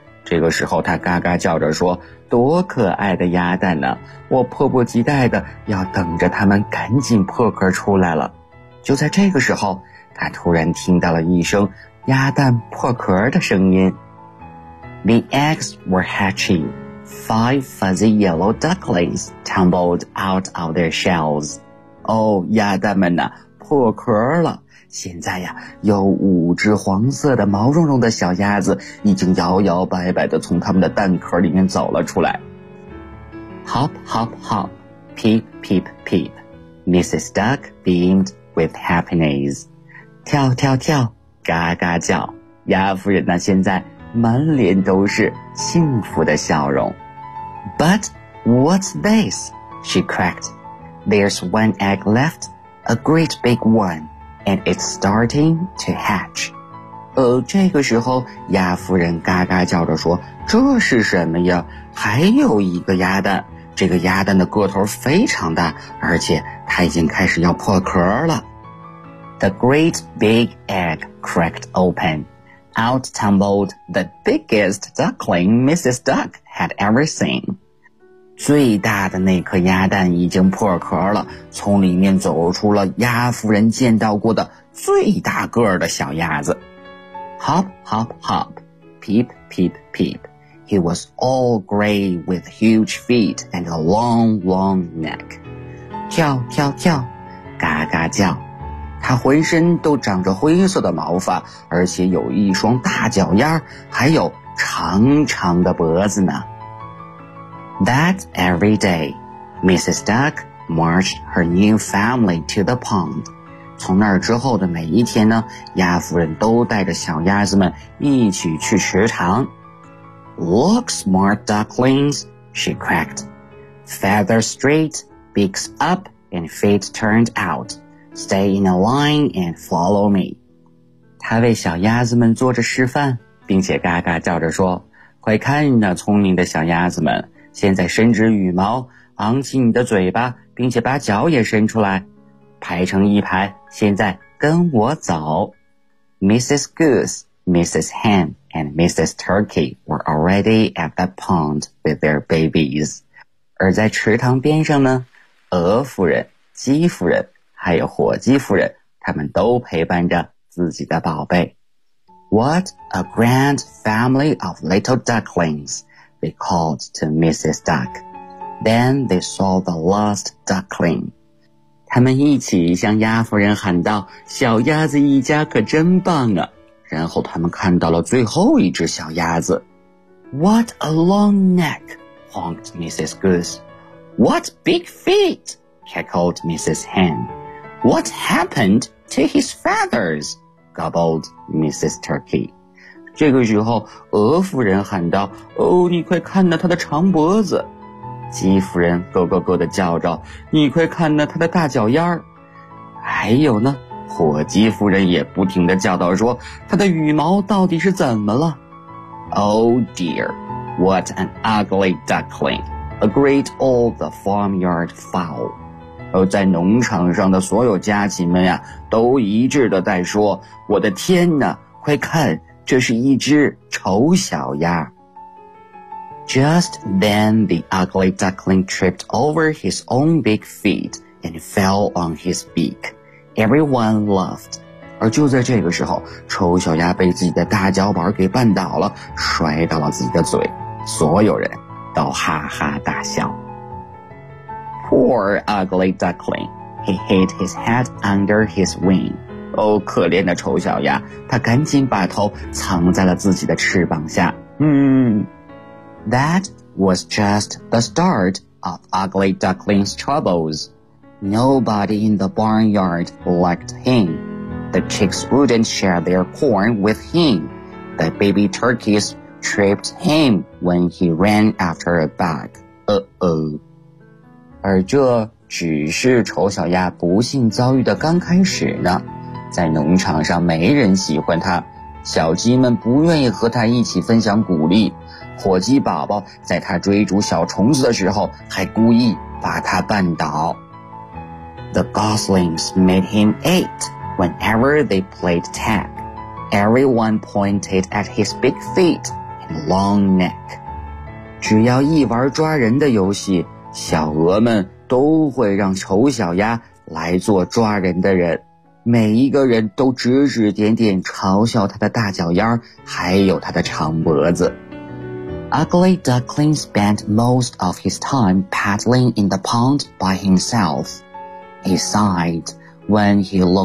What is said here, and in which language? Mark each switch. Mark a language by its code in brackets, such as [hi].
[zh] 这个时候她嘎嘎叫着说，多可爱的鸭蛋呢，我迫不及待的要等着它们赶紧破壳出来了。就在这个时候，他突然听到了一声鸭蛋破壳的声音。 [en] The eggs were hatching. Five fuzzy yellow ducklings tumbled out of their shells. [zh] 哦，鸭蛋们呢，破壳了。现在呀，有五只黄色的毛茸茸的小鸭子已经摇摇摆摆地从它们的蛋壳里面走了出来。 [en] Hop, hop, hop. Peep, peep, peep. Mrs. Duck beamed with happiness. [zh] 跳跳跳，嘎嘎叫，鸭夫人呢现在满脸都是幸福的笑容。 [en] But what's this? She cracked. There's one egg left, a great big one, and it's starting to hatch. [zh] 这个时候鸭夫人嘎嘎叫着说，这是什么呀？还有一个鸭蛋，这个鸭蛋的个头非常大，而且它已经开始要破壳了。 [en] The great big egg cracked open. Out tumbled the biggest duckling Mrs. Duck had ever seen. [zh] 最大的那颗鸭蛋已经破壳了，从里面走出了鸭夫人见到过的最大个儿的小鸭子。 [en] Hop, hop, hop. Peep, peep, peep. He was all gray with huge feet and a long, long neck. [zh] 跳跳跳，嘎嘎叫。他浑身都长着灰色的毛发，而且有一双大脚丫，还有长长的脖子呢。 [en] That every day, Mrs. Duck marched her new family to the pond. [zh] 从那儿之后的每一天呢，鸭夫人都带着小鸭子们一起去池塘。 [en] Look smart ducklings, she cracked. Feather straight, beaks up, and feet turned out. Stay in a line and follow me. [zh] 他为小鸭子们做着示范，并且嘎嘎叫着说，快看那聪明的小鸭子们，现在伸直羽毛，昂起你的嘴巴，并且把脚也伸出来，排成一排，现在跟我走。 [en] Mrs. Goose, Mrs. Hen, and Mrs. Turkey were already at the pond with their babies. [zh] 而在池塘边上呢，鹅夫人、鸡夫人还有火鸡夫人，他们都陪伴着自己的宝贝。 [en] What a grand family of little ducklings, they called to Mrs. Duck. Then they saw the last duckling. [zh] 他们一起向鸭夫人喊道，小鸭子一家可真棒啊。然后他们看到了最后一只小鸭子。 [en] What a long neck, honked Mrs. Goose. What big feet, cackled Mrs. Hen. What happened to his feathers? Gobbled Mrs. Turkey. [zh] 这个时候，鹅夫人喊道，哦，你快看那他的长脖子。鸡夫人咯咯咯地叫着，你快看那他的大脚丫。还有呢，火鸡夫人也不停地叫道说，他的羽毛到底是怎么了？ [en] Oh dear, what an ugly duckling. A great old farmyard fowl. [zh] 而在农场上的所有家禽们呀，都一致地在说，我的天哪，快看，这是一只丑小鸭。 [en] Just then the ugly duckling tripped over his own big feet and fell on his beak. Everyone laughed. [zh] 而就在这个时候，丑小鸭被自己的大脚板给绊倒了，摔到了自己的嘴，所有人都哈哈大笑。 [en] Poor ugly duckling, he hid his head under his wing. [zh] 哦，可怜的丑小鸭，他赶紧把头藏在了自己的翅膀下。 [en] That was just the start of Ugly Duckling's troubles. Nobody in the barnyard liked him. The chicks wouldn't share their corn with him. The baby turkeys tripped him when he ran after a bug. Uh-oh. [zh] 而这只是丑小鸭不幸遭遇的刚开始呢。在农场上没人喜欢它，小鸡们不愿意和它一起分享谷粒，火鸡宝宝在它追逐小虫子的时候还故意把它绊倒。 [en] The goslings made him eat whenever they played tag. Everyone pointed at his big feet and long neck. [zh] 只要一玩抓人的游戏，小鹅们都会让丑小鸭来做抓人的人，每一个人都指指点点嘲笑他的大脚丫还有他的长脖子。 [en] Ugly Duckling spent most of his time paddling in the pond by himself. He sighed when he looked